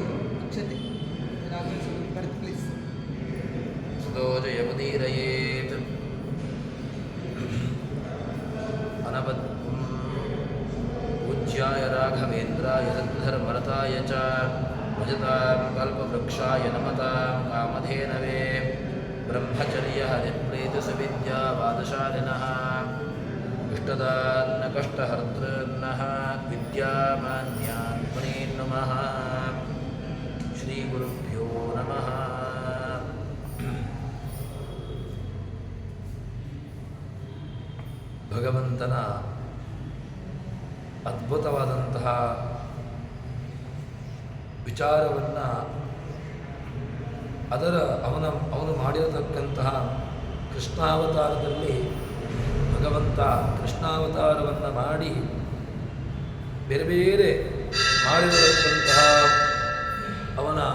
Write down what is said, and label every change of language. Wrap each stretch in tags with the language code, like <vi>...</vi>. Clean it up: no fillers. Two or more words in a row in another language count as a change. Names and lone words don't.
<sa>ततो जयमुदीरयेत् पूज्याय राघवेन्द्राय सद्धर्मरताय च भजतां कल्पवृक्षाय नमतां कामधेनवे ब्रह्मचर्यहरिप्रीतिसुविद्यावादशालिनः इष्टदान्न कष्टहर्तॄन्नः विद्यामान्यान् मुनीन् नुमः श्रीगुरुभ्यो नमः.</sa> <kn>ಭಗವಂತನ ಅದ್ಭುತವಾದಂತಹ ವಿಚಾರವನ್ನು ಅವನು ಮಾಡಿರತಕ್ಕಂತಹ ಕೃಷ್ಣಾವತಾರದಲ್ಲಿ ಭಗವಂತ ಕೃಷ್ಣಾವತಾರವನ್ನು ಮಾಡಿ ಬೇರೆ ಬೇರೆ ಮಾಡಿರತಕ್ಕಂತಹ ಅವನ</kn>